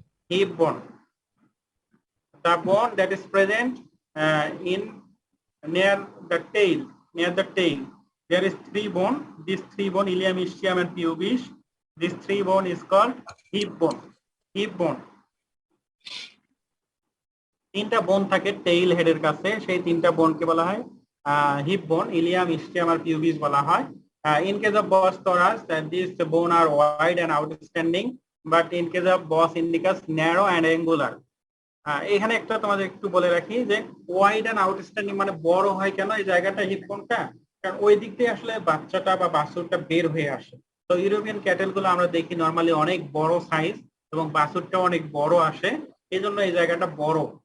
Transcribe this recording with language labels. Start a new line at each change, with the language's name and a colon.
English: Hip bone, the bone that is present in near the tail. Near the tail, there is three bone. These three bone, ilium, ischium, and pubis. This three bone is called hip bone. Hip bone.
Bangla: তিনটা বোন থাকে tail হেডের কাছে, সেই তিনটা বোনকে বলা হয় heap বোন, ইলিয়াম, ইস্টিয়াম আর পিউবিস বলা হয়।
English: In case of Bos thorax, these bone are wide and outstanding, but in case of Bos indicus, narrow and angular.
Bangla: এখানে একটা তোমাদের একটু বলে রাখি যে ওয়াইড এন্ড আউটস্ট্যান্ডিং মানে বড় হয় কেন এই জায়গাটা, হিপ বোনটা, কারণ ওই দিক দিয়ে আসলে বাচ্চাটা বা বাছুরটা বের হয়ে আসে। তো ইউরোপিয়ান ক্যাটেল গুলো আমরা দেখি নরমালি অনেক বড় সাইজ এবং বাছুরটা অনেক বড় আসে, এই জন্য এই জায়গাটা বড়।